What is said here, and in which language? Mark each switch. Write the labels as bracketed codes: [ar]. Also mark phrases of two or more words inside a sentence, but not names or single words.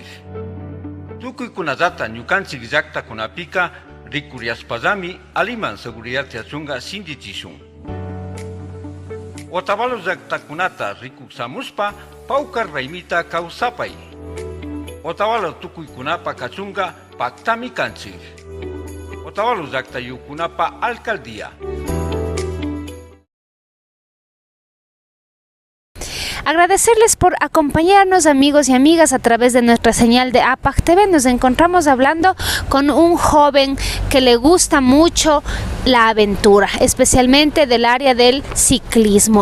[qu] Tukuykunallata ñukanchik llaqtakunapika rikuriaspallami aliman seguridad tiachunga sinchichishun. Otavalos llaqtakunata rikuksamuspa paukar raymita kawsapay. Otavalo tukuykunapa kachunga pactami kanchik. Otavalo llaqtayukunapa alcaldía. [es] Agradecerles por acompañarnos, amigos y amigas, a través de nuestra señal de APAG TV. Nos encontramos hablando con un joven que le gusta mucho la aventura, especialmente del área del ciclismo.